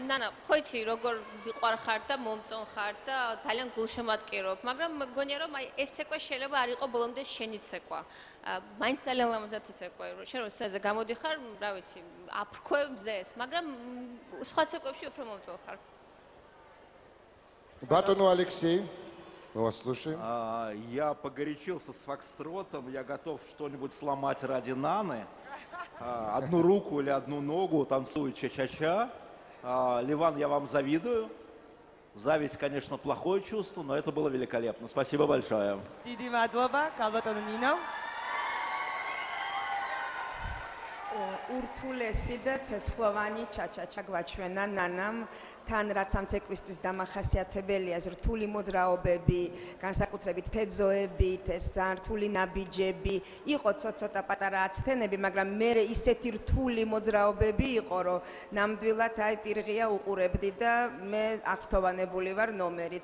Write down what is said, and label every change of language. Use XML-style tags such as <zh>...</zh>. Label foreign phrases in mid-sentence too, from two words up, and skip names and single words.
<ka>ნანა, ხო იცი, როგორ ვიყვარ ხარ და მომწონ ხარ და ძალიან გულშემატკივრობ, მაგრამ მგონია რომ აი ეს ცეკვა შეიძლება არ იყო ბოლომდე შენი ცეკვა. მაინც ძალიან ლამაზად იცეკვა, შენ რომ სცენაზე გამოდიხარ, რა ვიცი, აფრქვევ მზეს, მაგრამ სხვა ცეკვებში უფრო მომწონ ხარ.</ka> <ru>Батону Алексей, мы вас слушаем. Я погорячился с фокстротом, я готов что-нибудь сломать ради Наны. Одну руку или одну ногу, танцует ча-ча-ча. Ливан, я вам завидую. Зависть, конечно, плохое чувство, но это было великолепно. Спасибо большое.</ru> <ka>დიდი მადლობა, კალბატონო ნინო. ურთულესი და ცეცხლოვანი ჩაჩაჩა გვაჩვენა ნანამ თან რაც ამ ცეკვისთვის დამახასიათებელია რთული მოძრაობები, განსაკუთრებით თეძოებით, ეს ძალიან რთული ნაბიჯები, იყო ცოტა პატარა აცთენები, მაგრამ მე ისეთი რთული მოძრაობები იყო, რომ ნამდვილად აი პირღია უყურებდი და მე აღფრთოვანებული ვარ ნომერით.</ka>